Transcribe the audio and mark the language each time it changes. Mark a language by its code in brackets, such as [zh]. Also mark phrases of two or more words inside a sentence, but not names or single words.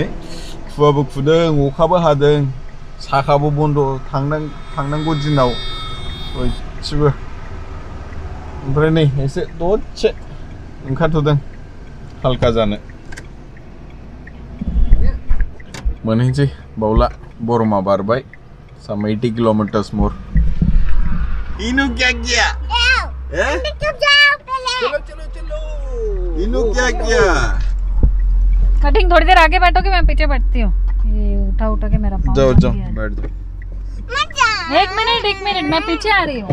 [brx] खुवाबो खुदों, अखाबो हादों, साखाबो बन्द थांनांगौ दिनाव गासिबो। ओमफ्राय नै एसे दसे ओंखारथ'दों हालका जानो। मोनहैसै बावला बरमा बारबाय। [en] Some 80 kilometers more. [hi] इनु क्या किया? इनु क्या किया? कटिंग थोड़ी देर आगे बैठोगे, मैं पीछे बैठती हूँ। ये उठा के मेरा पाँव जाओ बैठ जाओ। एक मिनट मैं पीछे आ रही हूँ।